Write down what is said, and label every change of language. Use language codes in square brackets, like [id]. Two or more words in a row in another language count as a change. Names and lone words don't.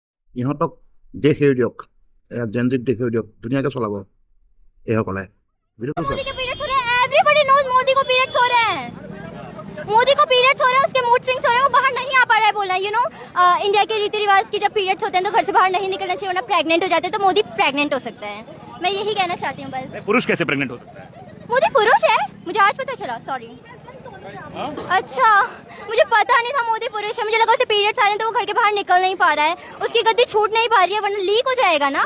[as] ইহঁতক দেশ এৰি দিয়ক, জেনজিক দেশ এৰি দিয়ক, ধুনীয়াকৈ চলাব এইসকলে। ভিডিঅ'টো চাওক। [hi] मोदी के पीरियड्स हो रहे हैं, [en] everybody knows [hi] मोदी को पीरियड्स हो रहे हैं। मोदी को पीरियड्स हो रहे हैं, उसके [en] mood swings [hi] हो रहे हैं, वो बाहर नहीं आ पा रहा है बोलना इंडिया के रीति रिवाज की जब पीरियड्स होते हैं तो घर से बाहर नहीं निकलना चाहिए वरना प्रेग्नेंट हो जाते हैं, तो मोदी प्रेग्नेंट हो सकता है। मैं यही कहना चाहती हूँ बस। पुरुष कैसे प्रेग्नेंट हो सकता है? मोदी पुरुष है, मुझे आज पता चला, सॉरी। अच्छा, मुझे पता नहीं था मोदी पुरुष है, मुझे लगा उसे पीरियड्स आ रहे हैं तो वो घर के बाहर निकल नहीं पा रहा है, उसकी गद्दी छूट नहीं पा रही है वरना लीक हो जाएगा ना।